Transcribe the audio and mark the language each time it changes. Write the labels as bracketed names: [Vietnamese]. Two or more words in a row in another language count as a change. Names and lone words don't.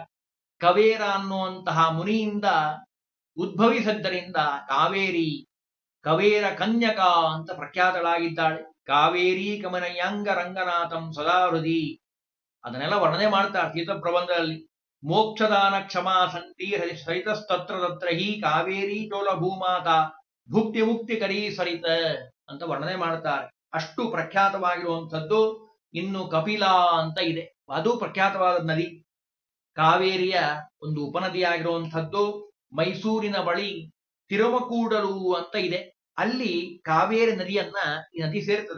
[Kannada] ಕವೇರ ಅನ್ನುವಂತಹ ಮುನಿಯಿಂದ ಉದ್ಭವಿಸಿದ್ದರಿಂದ ಕಾವೇರಿ ಕವೇರ ಕನ್ಯಕ ಅಂತ ಪ್ರಖ್ಯಾತಳಾಗಿದ್ದಾಳೆ. [Sanskrit] ಕಾವೇರಿ ಕಮನಯಾಂಗ ರಂಗನಾಥಂ ಸದಾ ಹೃದಿ, [Kannada] ಅದನ್ನೆಲ್ಲ ವರ್ಣನೆ ಮಾಡ್ತಾರೆ ತೀರ್ಥ ಪ್ರಬಂಧದಲ್ಲಿ. [Sanskrit] ಮೋಕ್ಷದಾನ ಕ್ಷಮಾ ಸಂತಿ ಸರಿತಸ್ತತ್ರ ತತ್ರ ಹಿ ಕಾವೇರಿ ಚೋಲ ಭೂಮಾತ ಭುಕ್ತಿ ಮುಕ್ತಿ ಕರೀ ಸರಿತ [Kannada] ಅಂತ ವರ್ಣನೆ ಮಾಡ್ತಾರೆ. ಅಷ್ಟು ಪ್ರಖ್ಯಾತವಾಗಿರುವಂಥದ್ದು. ಇನ್ನು ಕಪಿಲ ಅಂತ ಇದೆ, ಅದು ಪ್ರಖ್ಯಾತವಾದ ನದಿ. ಕಾವೇರಿಯ ಒಂದು ಉಪನದಿಯಾಗಿರುವಂಥದ್ದು. ಮೈಸೂರಿನ ಬಳಿ ತಿರುಮಕೂಡಲು ಅಂತ ಇದೆ, ಅಲ್ಲಿ ಕಾವೇರಿ ನದಿಯನ್ನ ಈ ನದಿ ಸೇರ್ತದೆ.